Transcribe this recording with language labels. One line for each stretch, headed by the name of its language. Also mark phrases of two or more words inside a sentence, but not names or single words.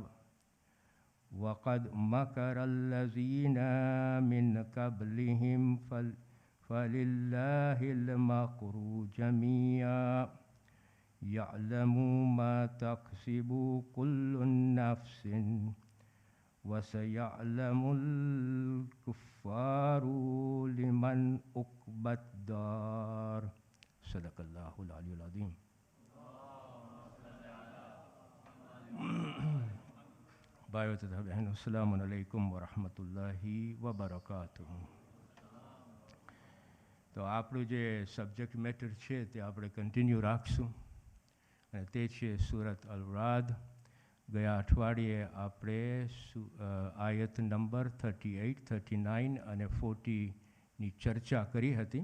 Arabic: وقد مكر الذين من قبلهم فلله المكر جميعا يعلم ما تكسب كل نفس وسيعلم الكفار لمن عقبى الدار. صدق الله العلي العظيم.
Hindi: भाइयों तथा बहनों,
Arabic: السلام عليكم ورحمة الله وبركاته.
Gujarati: तो આપણું જે
English: subject matter
Gujarati: છે તે આપણે કન્ટિન્યુ રાખશું અને તે છે સૂરત અલ રાદ। ગયા અઠવાડિયે આપણે આયત નંબર 38, 39 અને 40ની ચર્ચા કરી હતી।